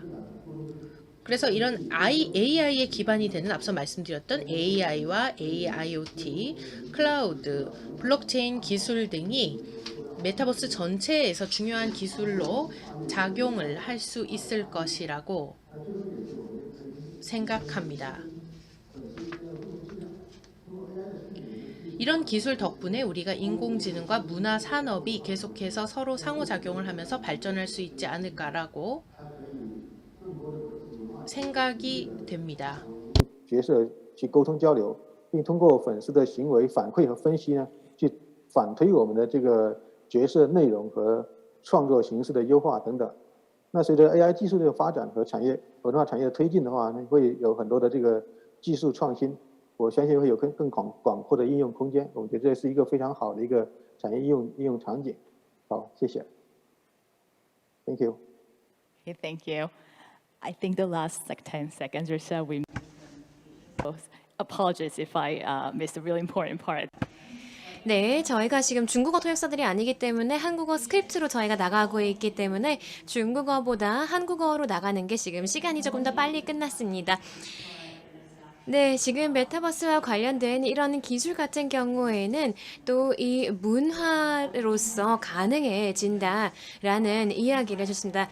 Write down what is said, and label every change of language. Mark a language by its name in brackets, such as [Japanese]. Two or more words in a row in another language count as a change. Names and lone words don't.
[Korean] 그래서 이런 AI에 기반이 되는 앞서 말씀드렸던 AI와 AIoT, 클라우드, 블록체인 기술 등이 메타버스 전체에서 중요한 기술로 작용을 할 수 있을 것이라고 생각합니다. 이런 기술 덕분에 우리가 인공지능과 문화 산업이 계속해서 서로 상호작용을 하면서 발전할 수 있지 않을까라고 생각이 됩니다. [Chinese] 角色去沟通交流，并通过粉丝的行为反馈和分析呢，去反推我们的这个角色内容和创作形式的优化等等。那随着 AI 技术的发展和文化产业的推进的话，会有很多的这个技术创新。我相信会有更广阔的应用空间，我觉得这是一个非常好的一个产业应用场景。好，谢谢。 [English] Thank you. Okay, thank you. I think the last 10 seconds or so, we apologize if I missed a really important part. [Korean] 네, 저희가 지금 중국어 통역사들이 아니기 때문에 한국어 스크립트로 저희가 나가고 있기 때문에 중국어보다 한국어로 나가는 게 지금 시간이 조금 더 빨리 끝났습니다. 네, 지금 메타버스와 관련된 이런 기술 같은 경우에는 또 이 문화로서 가능해진다라는 이야기를 해줬습니다.